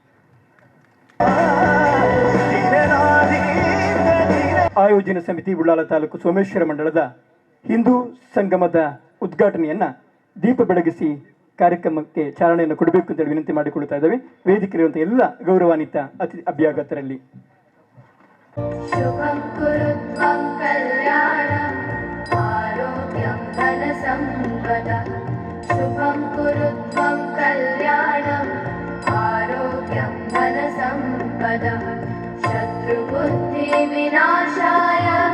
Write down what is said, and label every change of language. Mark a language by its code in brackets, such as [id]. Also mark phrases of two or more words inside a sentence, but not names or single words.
[kn] ಆಯೋಜನಾ ಸಮಿತಿ ಉಳ್ಳಾಲ ತಾಲೂಕು ಸೋಮೇಶ್ವರ ಮಂಡಳದ ಹಿಂದೂ ಸಂಗಮದ ಉದ್ಘಾಟನೆಯನ್ನ ದೀಪ ಬೆಳಗಿಸಿ ಕಾರ್ಯಕ್ರಮಕ್ಕೆ ಚಾಲನೆಯನ್ನು ಕೊಡಬೇಕು ಅಂತೇಳಿ ವಿನಂತಿ ಮಾಡಿಕೊಳ್ತಾ ಇದ್ದೇವೆ. ವೇದಿಕೆಯಿರುವಂತಹ ಎಲ್ಲ ಗೌರವಾನ್ವಿತ ಅಭ್ಯಾಗತರಲ್ಲಿ [sa] ಶುಭಂ ಕುರುತ್ವಂ ಕಲ್ಯಾಣಂ ಆರೋಗ್ಯಂ ಧನ ಸಂಪದಃ ಶುಭಂ ಕುರುತ್ವಂ ಕಲ್ಯಾಣಂ ಆರೋಗ್ಯಂ ಧನ ಸಂಪದಃ ಶತ್ರುಬುದ್ಧಿ ವಿನಾಶಾಯ